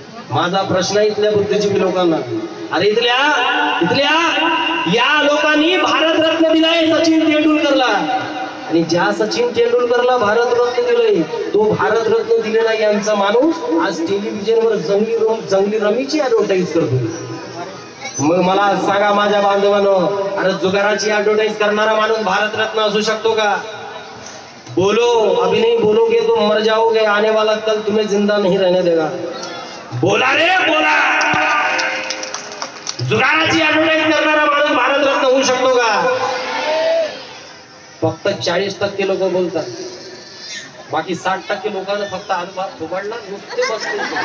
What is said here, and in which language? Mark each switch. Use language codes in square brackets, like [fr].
[mr] माझा प्रश्न इथल्या बुद्धिजीवी लोकांना, अरे इथल्या या लोकांनी भारतरत्न दिलाय सचिन तेंडुलकरला, आणि ज्या सचिन तेंडुलकरला भारतरत्न दिलंय तो भारतरत्न दिलेला यांचा माणूस आज टेलिव्हिजनवर जंगली रमीची ऍडव्हर्टाईज करतो. मग मला सांगा माझ्या बांधवांनो, अरे जुगाराची ऍडव्हर्टाईज करणारा माणूस भारतरत्न असू शकतो का? [hi] बोलो अभी नहीं बोलोगे तो मर जाओगे, आने वाला कल तुम्हें जिंदा नहीं रहने देगा. [mr] बोला रे बोला. जुगाराची ऍडव्हर्टाईज करणारा माणूस भारतरत्न होऊ शकतो का? फक्त 40% लोक बोलतात, बाकी 60% लोकांना फक्त अनुभव फुबडला, नुसते बसले.